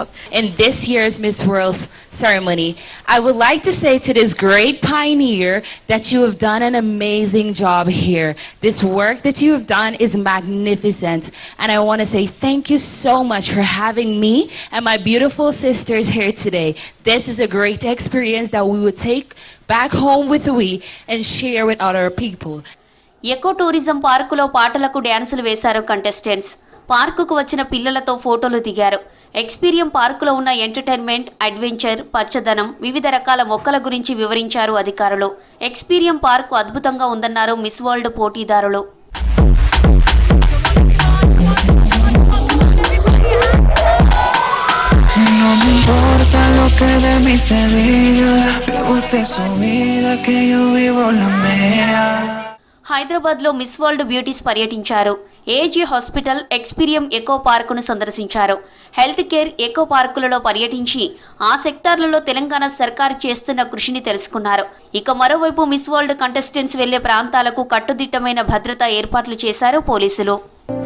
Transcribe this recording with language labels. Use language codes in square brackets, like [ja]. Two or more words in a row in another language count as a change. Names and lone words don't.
[en] In this year's Miss World ceremony, I would like to say to this great pioneer that you have done an amazing job here. This work that you have done is magnificent, and I want to say thank you so much for having me and my beautiful sisters here today. This is a great experience that we would take back home with we and share with other people. [te] ఎకో టూరిజం పార్కులో పాటలకు డ్యాన్సులు వేశారు కంటెస్టెంట్స్. పార్కుకు వచ్చిన పిల్లలతో ఫోటోలు దిగారు. ఎక్స్పీరియం పార్కులో ఉన్న ఎంటర్టైన్మెంట్, అడ్వెంచర్, పచ్చదనం, వివిధ రకాల మొక్కల గురించి వివరించారు అధికారులు. ఎక్స్పీరియం పార్కు అద్భుతంగా ఉందన్నారు మిస్ వరల్డ్ పోటీదారులు. [es] No me importa lo que de mí se diga, vive usted su vida que yo vivo la mía. [te] హైదరాబాద్లో మిస్ వరల్డ్ బ్యూటీస్ పర్యటించారు. ఏజీ హాస్పిటల్, ఎక్స్పీరియం ఎకో పార్కును సందర్శించారు. [en] health care eco parks [te] పర్యటించి ఆ సెక్టార్లలో తెలంగాణ సర్కారు చేస్తున్న కృషిని తెలుసుకున్నారు. ఇక మరోవైపు మిస్ వరల్డ్ కంటెస్టెంట్స్ వెళ్లే ప్రాంతాలకు కట్టుదిట్టమైన భద్రతా ఏర్పాట్లు చేశారు పోలీసులు.